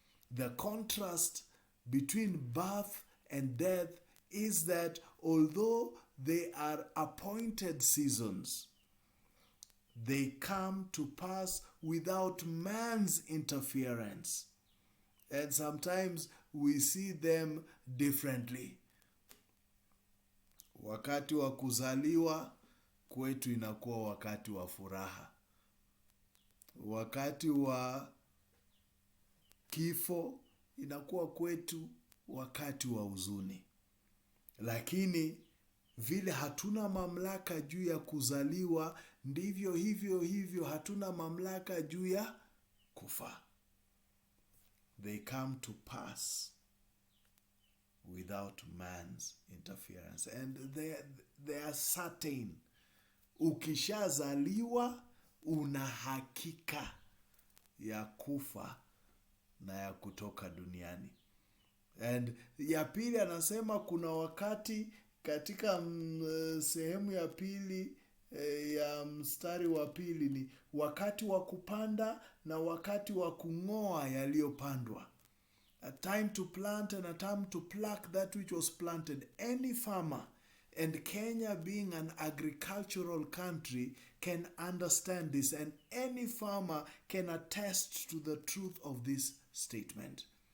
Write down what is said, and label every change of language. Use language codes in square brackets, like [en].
[en] The contrast between birth and death is that although they are appointed seasons, they come to pass without man's interference. And sometimes we see them differently. [sw] Wakati wa kuzaliwa kwetu inakuwa wakati wa furaha. Wakati wa kifo inakuwa kwetu wakati wa huzuni. Lakini vile hatuna mamlaka juu ya kuzaliwa, ndivyo hivyo hatuna mamlaka juu ya kufa. [en] They come to pass without man's interference. And they are certain. [sw] Ukishazaliwa una hakika ya kufa na ya kutoka duniani. And ya pili anasema kuna wakati katika sehemu ya pili ya mstari wa pili ni wakati wa kupanda na wakati wa kung'oa yaliyopandwa. [en] A time to plant and a time to pluck that which was planted. Any farmer, and Kenya being an agricultural country, can understand this, and any farmer can attest to the truth of this statement.